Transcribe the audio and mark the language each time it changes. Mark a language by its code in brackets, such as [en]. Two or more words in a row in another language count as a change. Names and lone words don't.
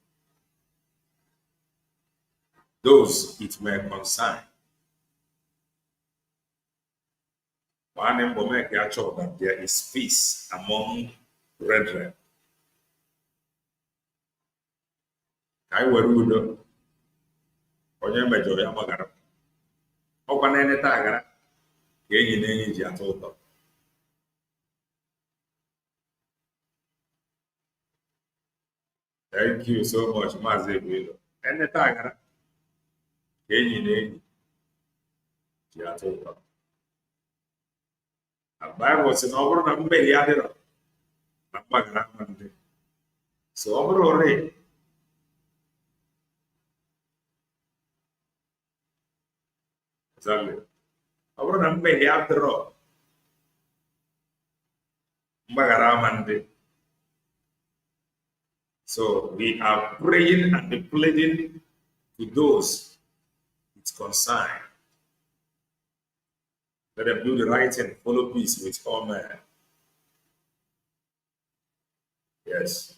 [en] Those it may concern. One will make sure that there is peace among brethren. I will do [ig] onye mejọrọ ya gbagara. Ọkwa na-eneta agara ka enyi na enyi ji atọ ụtọ. [en] Thank you so much, Maazị Ebuelo. [ig] Eneta agara ka enyi na enyi ji atọ ụtọ. The Bible sị na ọ bụrụ na mmehie adịrọ na mgbagara ndị. So ọ bụrụ ore ọ bụrụ na mmehie adịrọ mgbaghara ama ndị. [en] So we are praying and pleading to those it's concerned. Let them do the right and follow peace with all men. Yes.